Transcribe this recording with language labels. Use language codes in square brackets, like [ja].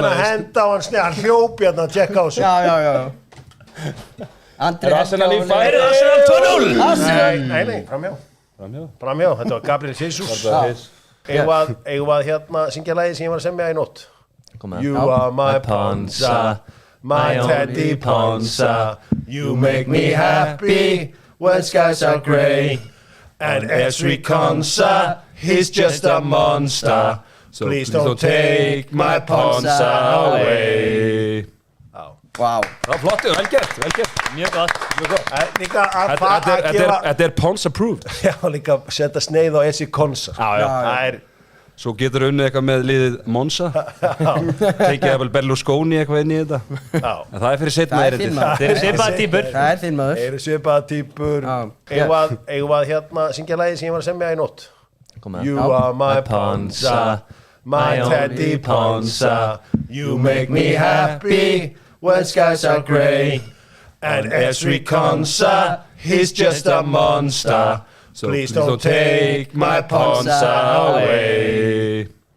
[is] Leikmenn að henda á hann sneið, hann hljópi hérna að tjekka á sig. Já. Er Arsenal í færi? Arsenal 2-0. Nei, framhjá. Þetta var Gabriel Jesus. Eigum að syngja lagið sem ég var að semja í nótt. [en] You are my Ponsa, my Teddy Ponsa. You make me happy when skies are grey. And Esri Konsa, he's just a monster. So please don't take my Ponsa away. Wow. [is] Það var flott, vel gert. Mjög gott. Líka að gefa... Þetta er Ponsa approved. Já, líka að setja sneið á Esri Konsa. Já. Svo getur unnið eitthvað með liðið Monza. Tekið vel Berlusconi eitthvað inn í þetta. En það er fyrir seinna erindið. Þeir eru svipaða týpur. Það er þinn maður. Þeir eru svipaða týpur. Eigum að syngja lagið sem ég var að semja í nótt. [en] You are my Ponsa, my Teddy Ponsa. You make me happy when skies are grey. And Esri Konsa, he's just a monster. So please don't take my Ponsa away.